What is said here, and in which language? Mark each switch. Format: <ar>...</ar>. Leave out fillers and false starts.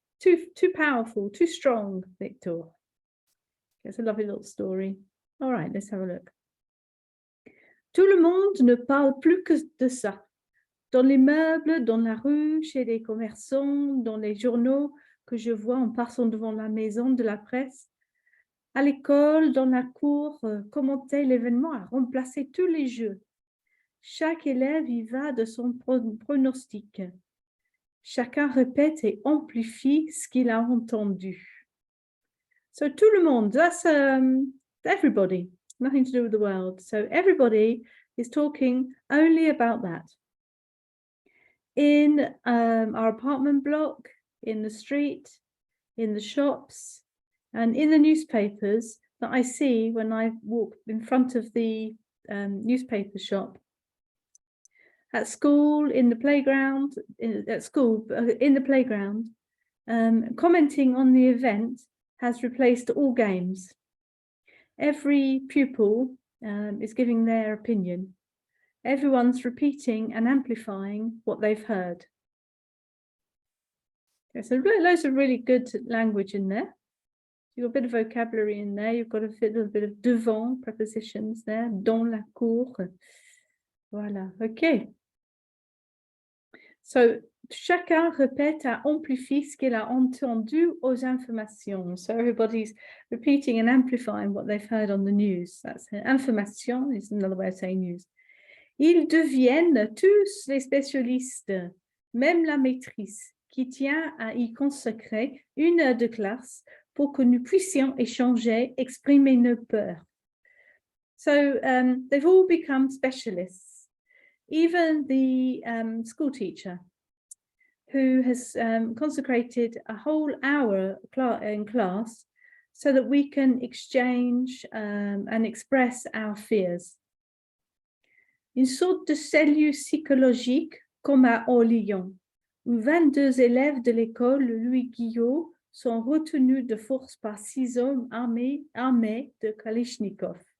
<en>Too powerful, too strong, Victor. It's a lovely little story. All right, let's have a look.</en> <fr>Tout le monde ne parle plus que de ça. Dans les meubles, dans la rue, chez les commerçants, dans les journaux que je vois en passant devant la maison de la presse, à l'école, dans la cour, commenter l'événement a remplacé tous les jeux. Chaque élève y va de son pronostic. Chacun répète et amplifie ce qu'il a entendu.</fr> <en>So</en> <fr>tout le monde,</fr> <en>that's everybody, nothing to do with the world. So everybody is talking only about that. In our apartment block, in the street, in the shops, and in the newspapers that I see when I walk in front of the newspaper shop. At school, in the playground, in the playground, commenting on the event has replaced all games. Every pupil is giving their opinion. Everyone's repeating and amplifying what they've heard. Okay, so loads of really good language in there. You've got a bit of vocabulary in there. You've got a little bit of devant prepositions there.</en> <fr>Dans la cour. Voilà, okay. So, chacun répète et amplifie ce qu'il a entendu aux informations.</fr> <en>So everybody's repeating and amplifying what they've heard on the news. That's information is another way of saying news.</en> <fr>Ils deviennent tous les spécialistes, même la maîtrise, qui tient à y consacrer une heure de classe pour que nous puissions échanger, exprimer nos peurs.</fr> <en>So they've all become specialists. Even the school teacher, who has consecrated a whole hour in class so that we can exchange and express our fears.</en> <fr>Une sorte de cellule psychologique comme à Lyon, où 22 élèves de l'école Louis Guillot sont retenus de force par 6 hommes armés de Kalachnikov.</fr>